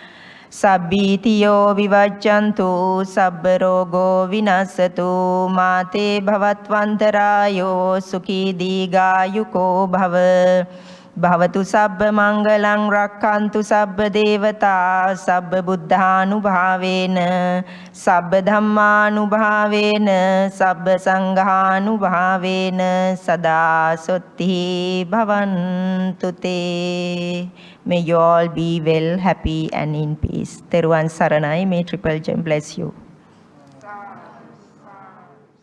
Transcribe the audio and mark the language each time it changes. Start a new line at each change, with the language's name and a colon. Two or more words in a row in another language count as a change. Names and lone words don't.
Pali: Sabbitiyo vivajjantu sabbarogo vinasatu mate bhavatvantarayo sukhi digayuko bhava bhavatu sabba mangalang rakkantu sabba devata sabba buddhanubhavena sabba dhammanubhavena sabba sanghānubhavena sada sotti bhavantu te.
English: May you all be well, happy and in peace.
Sinhala: Teruvan Saranai,
English: may Triple Gem bless you.